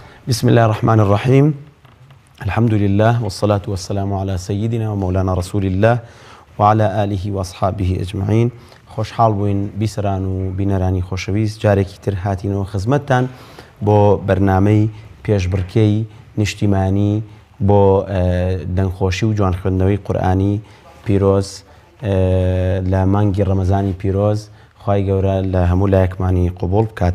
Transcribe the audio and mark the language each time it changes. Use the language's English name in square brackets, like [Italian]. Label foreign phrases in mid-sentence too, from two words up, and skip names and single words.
[Arabic] بسم الله الرحمن الرحيم الحمد لله والصلاة والسلام على سيدنا ومولانا رسول الله وعلى آله وأصحابه أجمعين [Central Kurdish] خوشحال بوين بیسەران و بینەرانی خۆشەویست جارێکی تر هاتینەوە خزمەتتان بۆ بەرنامەی پێشبڕکێی نیشتیمانی بۆ دەنگخۆشی و جوان خوێندنەوەی قورئانی پیرۆز لە مانگی ڕەمەزانی پیرۆز خوای گەورە لە هەموو لایەکمانی قبوڵ بکات.